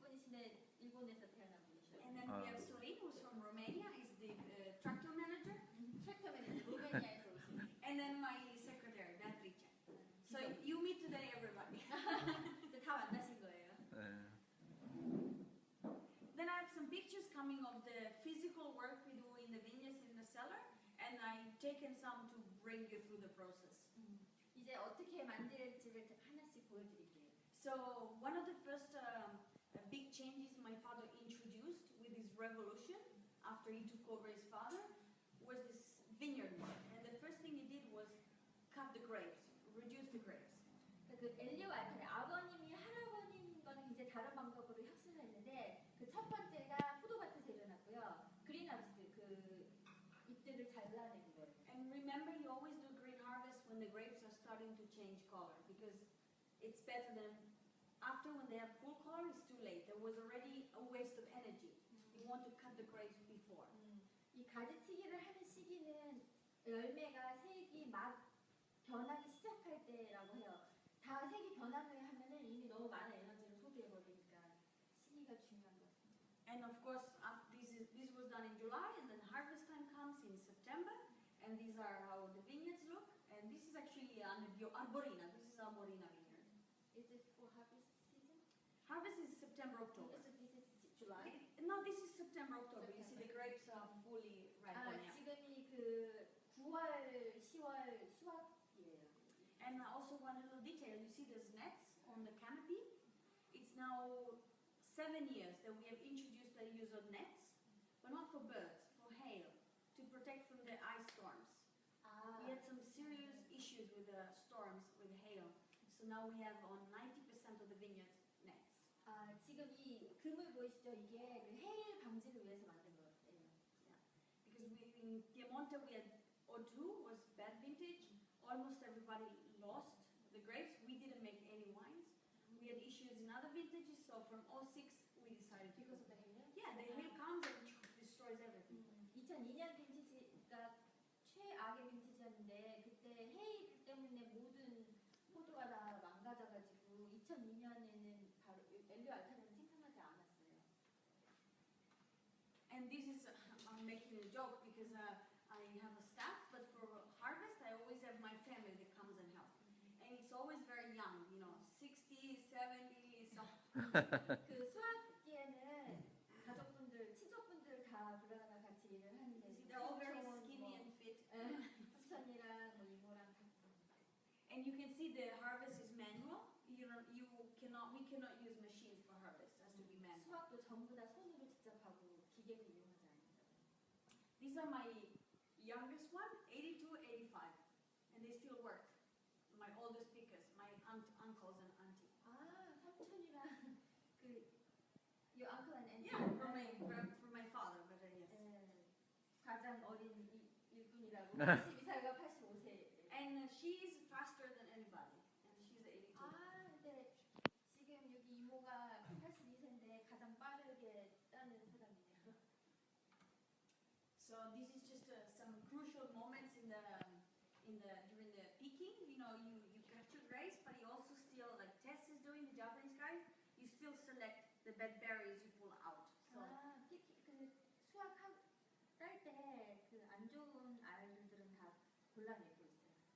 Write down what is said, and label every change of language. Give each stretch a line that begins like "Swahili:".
Korean: 네, 일본에서 태어난 분이셔요.
English: And then we have Sorin, who's from Romania. He's the tractor manager.
Korean: 트랙터 매니저 로메니아에서 오신.
English: And then my secretary, Beatrice. So you meet today, everybody.
Korean: 다 만나신 거예요. 네.
English: Then I have some pictures coming of the physical work we do in the vineyards in the cellar, and I've taken some to bring you through the process.
Korean: 이제 어떻게 만들지를 하나씩 보여드릴게요.
English: So one of the first big changes my father introduced with his revolution after he took over his father was this vineyard work. And the first thing he did was cut the grapes, reduce the grapes.
Korean: 그 엘리오 알타레 아버님이 할아버님 거는 이제 다른 방법으로 혁신을 했는데 그 첫 번째가 포도밭에서 일어났고요. 그린하우스 그 잎들을 잘라내는 거예요.
English: And remember, you always do green harvest when the grapes are starting to change color because it's better than after when they have full color. It's too late. There was already a waste of energy. You want to cut the grapes before.
Korean: 이 가지치기를 하는 시기는 열매가 색이 막 변하기 시작할 때라고 해요. 다 색이 변한 후에 하면은 이미 너무 많은 에너지를 소비해 버리니까 시기가 중요한 것 같습니다.
English: And of course, this was done in July, and then harvest time comes in September. And these are how the vineyards look. And this is actually Arborina. This is Arborina vineyard. Is it for harvest season? Harvest is September, October. So this is July. No, this is September, October. You see the grapes are fully ripe 아, now.
Korean: 지금이 그 9월, 10월 수확이에요.
English: And also one little detail, you see there's nets on the canopy. It's now 7 years that we have introduced the use of nets, but not for birds, for hail, to protect from the ice storms. 아, We had some serious issues with the storms, with hail. So now we have on 90% of the vineyards nets.
Korean: 아, 지금 이 그물 보이시죠? 이게 그 해일 방지를 위해서 만든 거예요.
English: Because in Piemonte we had 02 was bad vintage. Almost everybody lost the grapes. We didn't make any wines. We had issues in other vintages. So from 06 we decided to Because of the hail? yeah, the hail comes and destroys everything.
Korean: 2002년 빈티지가 최악의 빈티지였는데 그때 해일 때문에 모든 포도가 다 망가져가지고 2002년에는 바로 엘리오 알타레는 생산하지 않았어요.
English: And this is I'm making a joke because I have a staff, but for harvest I always have my family that comes and help. And it's always very young, 60, 70, so
Korean: 그 수학기에는 가족분들, 친척분들 다 불러다가 같이 일을 하는데
English: they're all very
Korean: 삼촌,
English: skinny and fit.
Korean: 삼촌이랑 뭐 이모랑 다.
English: And you can see the harvest is manual. We cannot use machines for harvest. It has to be manual.
Korean: 수학도 전부 다 손으로 직접 하고 기계를 이용하지 않는다.
English: These are my youngest one, 82, 85, and they still work. My oldest pickers, my uncles and auntie.
Korean: 아, 삼촌이랑 그
English: your uncle and auntie. Yeah, for my father, but yes.
Korean: 네, 가장 어린 일꾼이라고 82살과 85세.
English: And she is faster than anybody, and she's 82.
Korean: 아, 근데 지금 여기 이모가 82세인데 가장 빠르게 따는 사람이네요.
English: So this is just some crucial moments during the picking. You cut your grapes, but you also still, like Tess is doing, the Japanese guy, you still select the bad berries you pull out. So
Korean: 아, 그 수확할 때 그 안 좋은 알들은 다 골라내고 있어요.